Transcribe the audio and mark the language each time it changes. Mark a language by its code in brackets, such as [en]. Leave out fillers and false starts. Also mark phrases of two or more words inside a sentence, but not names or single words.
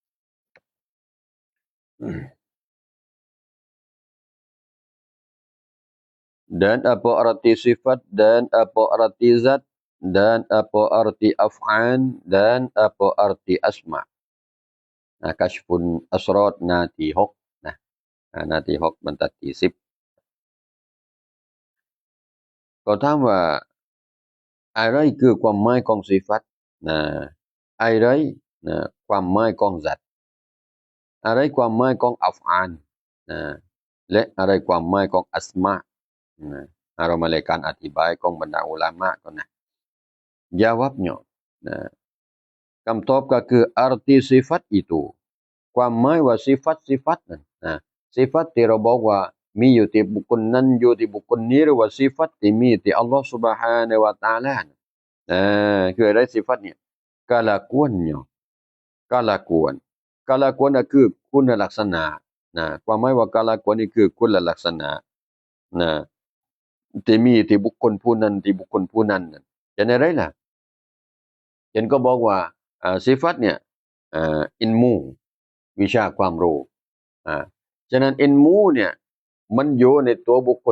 [ms] Dan apa arti sifat? Dan apa arti zat? Dan apa arti af'an? Dan apa arti asma? Nah, [ar] kashfun asrat [th] นาที6นะนาที6บรรทัดที่10ก็ถามว่าอะไรคือความหมายของสิฟัตนะอะไรนะความหมายของซัตอะไรความหมายของอัฟอานนะและอะไรความหมายของอัสมานะเรามาเลยการอธิบายของบรรดาอุลามะก่อนนะ Jawabnya นะคำตอบก็คือ [ms] arti sifat itu [th] ความหมายว่าsifatนั้นนะ sifat ที่เราบอกว่ามีอยู่ที่บุคคลนั้นอยู่ที่บุคคลนี้หรือว่า sifat ที่มีที่อัลลอฮฺ [ar] سبحانه وتعالى [th] คืออะไร sifat เนี่ย [ms] kelakuannya kelakuan [th] ก็คือคุณลักษณะนะความหมายว่า kelakuan นี่คือคุณลักษณะนะที่มีที่บุคคลผู้นั้นที่บุคคลผู้นั้น จะอะไรล่ะฉันก็บอกว่าsifat เนี่ยilmu วิชาความรู้ฉะนั้น ilmu เนี่ยมันอยู่ในตัวบุคคล